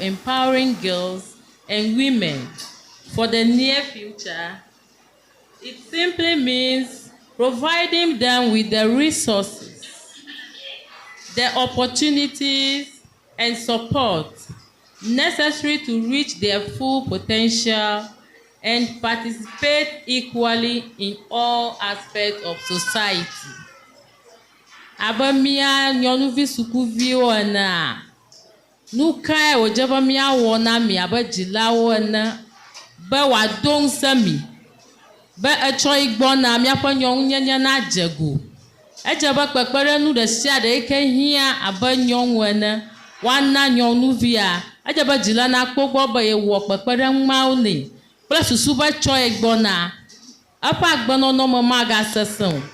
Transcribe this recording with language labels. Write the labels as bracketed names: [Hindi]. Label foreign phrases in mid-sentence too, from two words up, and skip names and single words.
[English] empowering girls and women for the near future, it simply means providing them with the resources, the opportunities, and support necessary to reach their full potential and participate equally in all aspects of society. [Ewe] Abamia nyɔnuvi sukuviwo ene nukae wòdze be míawɔ na mi abe dzilawo ene be wòado ŋusẽ mi be etsɔ yi gbɔna míaƒe nyɔnunyenye nadze go. Edze be kpekpeɖeŋu ɖe sia ɖe yi ke hiã abe nyɔnu ene woana nyɔnuvia edze be dzila nakpɔ gbɔ be yewɔ kpekpeɖeŋu mawo nɛ kple susu be tsɔ yi gbɔna eƒe agbenɔnɔ me magasesẽ o.